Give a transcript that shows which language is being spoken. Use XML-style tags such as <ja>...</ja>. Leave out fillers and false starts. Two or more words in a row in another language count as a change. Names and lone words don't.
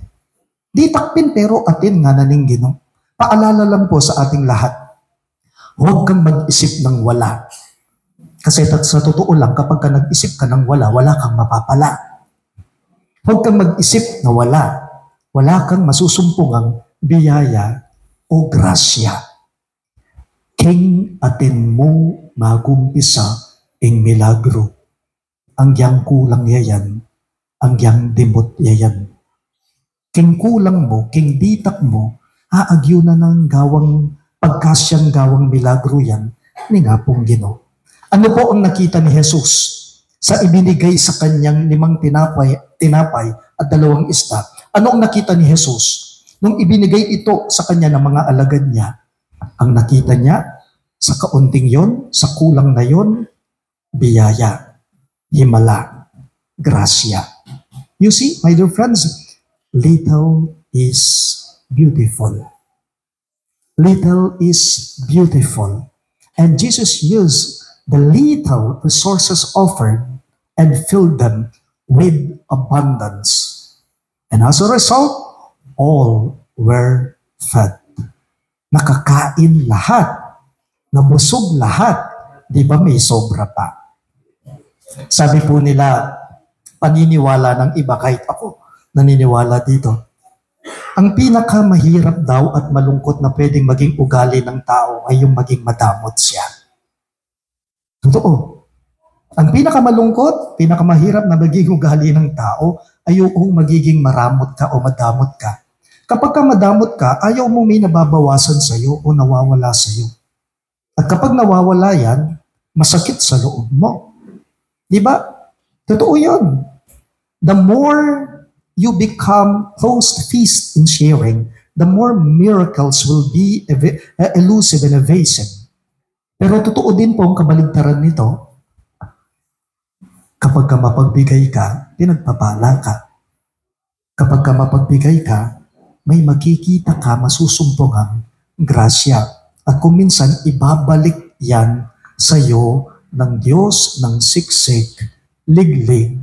<pam>Di takpin, pero atin nga na ning Ginoo.</pam> <tl>Paalala lang po sa ating lahat. Huwag kang mag-isip ng wala. Kasi sa totoo lang, kapag ka nag-isip ka ng wala, wala kang mapapala. Huwag kang mag-isip na wala. Wala kang masusumpungang biyaya o grasya.</tl> <pam>King atin mo magumpisa ing milagro. Ang yang kulang yayan, ang yang dimot yayan. King kulang mo, king ditak mo, aagyo na ng gawang pagkasyang gawang milagro yan, ni nga pong Ginoo.</pam> <tl>Ano po ang nakita ni Jesus sa ibinigay sa kanyang 5 tinapay at 2 isda? Ano ang nakita ni Jesus nung ibinigay ito sa kanya ng mga alagad niya? Ang nakita niya sa kaunting yon, sa kulang na yon, biyaya, himala, grasya.</tl> <en>You see, my dear friends, little is beautiful. Little is beautiful. And Jesus used the little resources offered and filled them with abundance. And as a result, all were fed.</en> <tl>Nakakain lahat. Nabusog lahat. Di ba may sobra pa? Sabi po nila, paniniwala ng iba, kahit ako naniniwala dito, ang pinakamahirap daw at malungkot na pwedeng maging ugali ng tao ay yung maging madamot siya. Totoo. Ang pinakamalungkot, pinakamahirap na maging ugali ng tao ay yung magiging maramot ka o madamot ka. Kapag ka madamot ka, ayaw mo may nababawasan sa'yo o nawawala sa'yo. At kapag nawawala yan, masakit sa loob mo. Di ba? Totoo yun.</tl> <en>The more you become close to feast in sharing, the more miracles will be elusive and evasive.</en> <tl>Pero totoo din po ang kabaligtaran nito. Kapag ka mapagbigay ka, pinagpapala ka. Kapag ka mapagbigay ka, may makikita ka, masusumpungang grasya. At kung minsan, ibabalik yan sa iyo ng Diyos ng siksik, liglig.</tl>